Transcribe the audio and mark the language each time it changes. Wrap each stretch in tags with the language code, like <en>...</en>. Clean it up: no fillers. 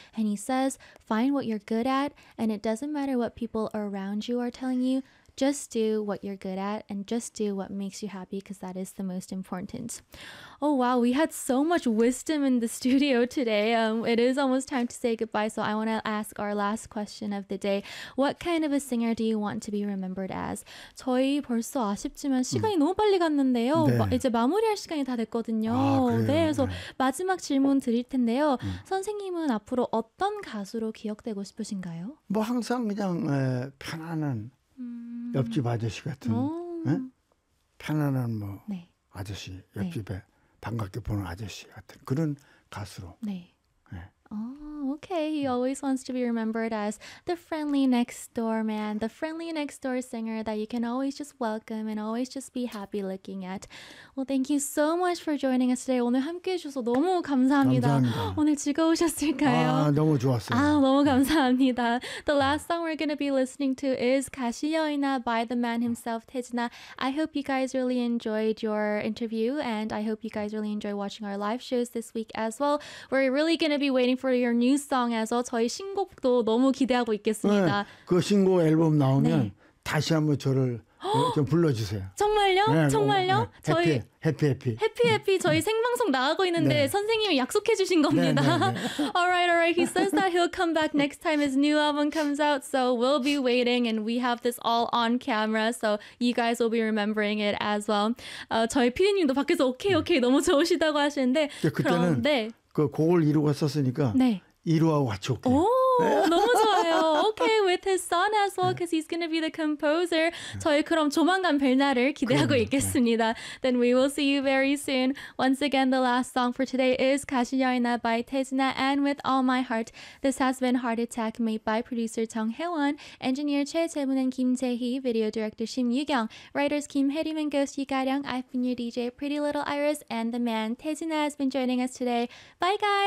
<en>And he says, find what you're good at, and it doesn't matter what people around you are telling you, just do what you're good at, and just do what makes you happy, because that is the most important. Oh, wow, we had so much wisdom in the studio today. It is almost time to say goodbye, so I want to ask our last question of the day. What kind of a singer do you want to be remembered as?</en> <ko>저희 벌써 아쉽지만 시간이 너무 빨리 갔는데요. 네. 이제 마무리할 시간이 다 됐거든요. 아, 네, 그래서 마지막 질문 드릴 텐데요. 선생님은 앞으로 어떤 가수로 기억되고 싶으신가요? 뭐 항상 그냥 편안한 옆집 아저씨 같은 편안한 뭐 네. 아저씨 옆집에 네. 반갑게 보는 아저씨 같은 그런 가수로 네. 네.</ko> <en>Oh, okay. He always wants to be remembered as the friendly next door man, the friendly next door singer that you can always just welcome and always just be happy looking at. Well, thank you so much for joining us today.</en> <ko>오늘 함께해 주셔서 너무 감사합니다. 감사합니다. 오늘 즐거우셨을까요? 아, 너무 좋았어요. 아, 너무 감사합니다.</ko> <en>The last song we're going to be listening to is 가시여이나 by the man himself, 태진아. I hope you guys really enjoyed your interview and I hope you guys really enjoy watching our live shows this week as well. We're really going to be waiting for your new song as well.</en> <ko>저희 신곡도 너무 기대하고 있겠습니다. 네, 그 신곡 앨범 나오면 네. 다시 한번 저를 좀 불러주세요. 정말요? 네, 정말요? 네, 저희 해피 저희 네. 생방송 나가고 있는데 네. 선생님이 약속해 주신 겁니다. 네, 네, 네.</ko> <en>Alright. He says that he'll come back next time his new album comes out. So we'll be waiting and we have this all on camera. So you guys will be remembering it as well.</en> <ko>저희 PD님도 밖에서 오케이 너무 좋으시다고 하시는데 네, 그때는 그럼, 네. 그 곡을 이루고 썼으니까 네. 이루하고 같이 올게. 오, 너무 좋아요.</ko> <en>Okay, with his son as well, because he's going to be the composer.</en> <ko>저희 그럼 조만간 뵐 날을 기대하고 그럼요. 있겠습니다. 네.</ko> <en>Then we will see you very soon. Once again, the last song for today is 가시여이나 by 태진아 and With All My Heart. This has been Heart Attack made by producer 정혜원, engineer 최재문 and 김재희, video director 심유경, writers 김혜림 and 고시 가령, I've been your DJ, Pretty Little Iris, and the man 태진아 has been joining us today. Bye, guys!</en>